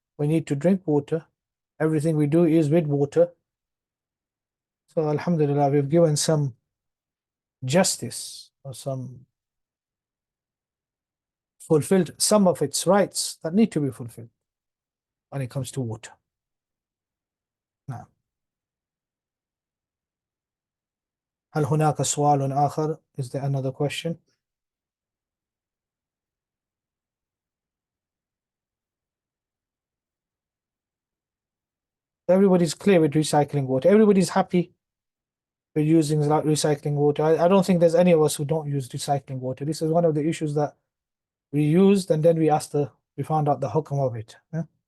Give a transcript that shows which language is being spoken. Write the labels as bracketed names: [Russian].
[English] We need to drink water. Everything we do is with water. So alhamdulillah, we've given some justice or some fulfilled some of its rights that need to be fulfilled when it comes to water. [Arabic] Now, هل هناك سؤال آخر? [English] Is there another question? Everybody's clear with recycling water. Everybody's happy with using recycling water. I don't think there's any of us who don't use recycling water. This is one of the issues that we used, and then we found out the hukm of it. Yeah?